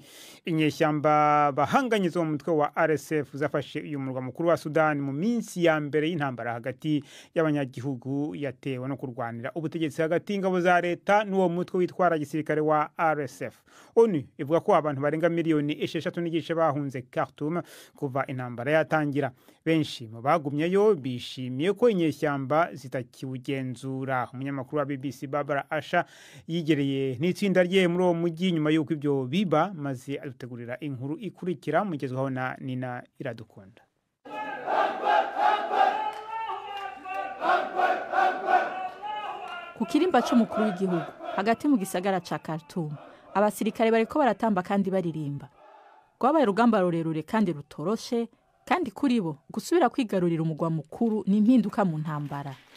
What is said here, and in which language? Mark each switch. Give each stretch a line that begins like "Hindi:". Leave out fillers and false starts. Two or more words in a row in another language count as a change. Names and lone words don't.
Kinyarwanda: Inyeshyamba bahanganye zo mu mutwe wa RSF zafashe uyu murwa mukuru wa Sudan mu minsi ya mbere y'intambara hagati y'abanyagihugu yatewe no kurwanira ubutegetsi hagati y'ingabo za leta n'uwo mutwe witwara gisirikare wa RSF. ONU ivuga ko abantu barenga miliyoni 6.9 bahunze Khartoum kuva intambara yatangira. Benshi mu bagumyeyo bishimiye ko inyeshyamba zitakiwugenzura. Umunyamakuru wa BBC Barbara Asha yigereye n'itsinda rye muri uwo mujyi nyuma y'uko ibyo biba maze adutegurira inkuru ikurikira mugezwaho na Nina Iradukunda.
Rundi: Ku kirimba cy'umukuru w'igihugu hagati mu gisagara ca Khartoum abasirikare bariko baratamba kandi baririmba. Rwabaye urugamba rurerure kandi rutoroshe, kandi kuri bo gusubira kwigarurira umugwa mukuru ni impinduka mu ntambara.